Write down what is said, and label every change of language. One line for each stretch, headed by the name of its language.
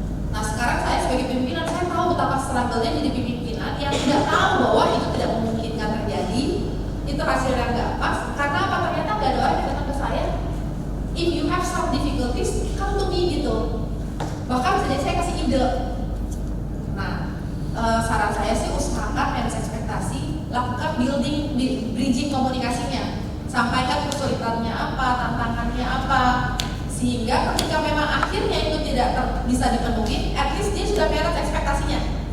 Indonesian: Nah sekarang saya sebagai pimpinan, saya tahu betapa struggle-nya jadi pimpinan yang tidak tahu bahwa itu tidak memungkinkan terjadi. Itu hasilnya nggak pas. Karena apa? Ternyata nggak ada orang yang datang ke saya.
English: If you have some difficulties, come to me gitu.
Indonesian: Bahkan bisa jadi saya kasih ide. Nah saran saya sih usahakan manage ekspektasi, lakukan bridging komunikasinya, sampaikan kesulitannya apa, tantangannya apa, sehingga ketika memang akhirnya itu tidak bisa dipenuhi, at least dia sudah manage ekspektasinya.